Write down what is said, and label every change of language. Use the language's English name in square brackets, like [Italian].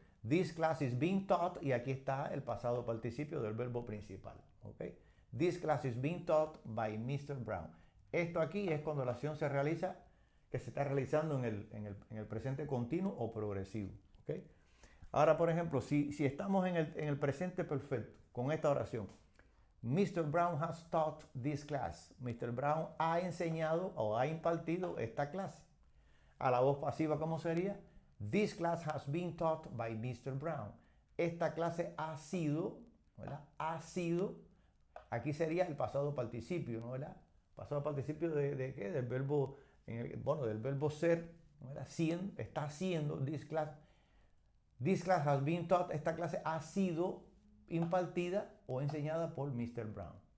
[English] This class is being taught [Spanish] y aquí está el pasado participio del verbo principal, ¿ok? [English] This class is being taught by Mr. Brown. [Spanish] Esto aquí es cuando la acción se realiza, que se está realizando en el presente continuo o progresivo, ¿ok? Ahora, por ejemplo, si estamos en el presente perfecto con esta oración, Mr. [English] Brown has taught this class. [Spanish] Mr. Brown ha enseñado o ha impartido esta clase. A la voz pasiva, ¿cómo sería? [English] This class has been taught by Mr. Brown. [Spanish] Esta clase ha sido, ¿verdad? Ha sido, aquí sería el pasado participio, ¿no? ¿Verdad? Pasado participio de ¿qué? Del verbo, del verbo ser, ¿verdad? Está siendo, [English] this class has been taught, [Spanish] esta clase ha sido impartida o enseñada por Mr. Brown.